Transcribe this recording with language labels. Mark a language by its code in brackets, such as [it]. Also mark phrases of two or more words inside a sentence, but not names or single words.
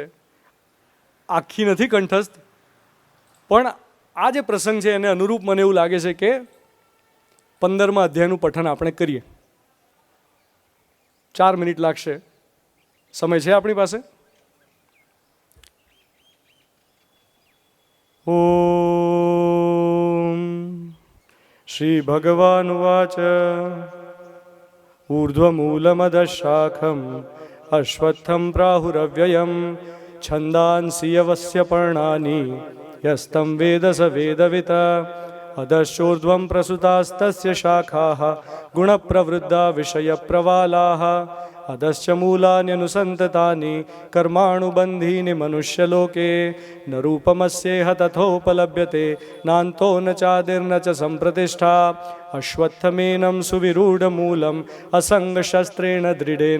[gu] આખી નથી કંઠસ્થ, પણ આ જે પ્રસંગ છે એને અનુરૂપ મને એવું લાગે છે કે 15મા અધ્યાયનું પઠન આપણે કરીએ. 4 મિનિટ લાગશે, સમય છે આપણી પાસે. [sa] ઓમ શ્રી ભગવાન વાચ ऊर्ध्वमूलमदशाखम् अश्वत्थं प्राहुरव्ययम् છંદાંસી યવસ્ય પર્ણાની યસ્તમ વેદ સ વેદવિત અધશ્ચોર્ધ્વં પ્રસુતાસ્તસ્ય શાખાઃ ગુણપ્રવૃદ્ધા વિષયપ્રવાલાઃ અધશ્ચ મૂલાન્યનુસંતતાની કર્માણુબંધીની મનુષ્યલોકે ન રૂપમસ્યેહ તથોપલભ્યતે નાન્તો ન ચાદિર્ન ચ સંપ્રતિષ્ઠા અશ્વત્થમેनं સુવિરૂઢમૂલમ અસંગશસ્ત્રેણ દૃઢેન